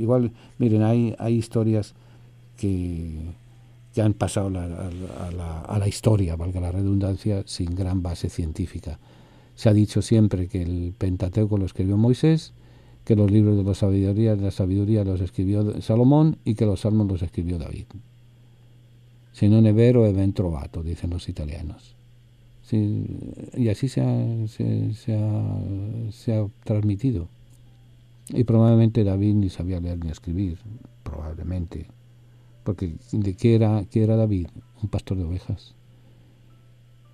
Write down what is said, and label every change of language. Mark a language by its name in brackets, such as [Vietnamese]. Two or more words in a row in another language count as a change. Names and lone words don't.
[Spanish] Igual, miren, hay historias que han pasado a la historia, valga la redundancia, sin gran base científica. Se ha dicho siempre que el Pentateuco lo escribió Moisés, que los libros de la sabiduría los escribió Salomón y que los salmos los escribió David. [Italian] Si non è vero è ben trovato, [Spanish] dicen los italianos. Sí, y así se ha transmitido. Y probablemente David ni sabía leer ni escribir, probablemente. Porque ¿de qué era David? Un pastor de ovejas.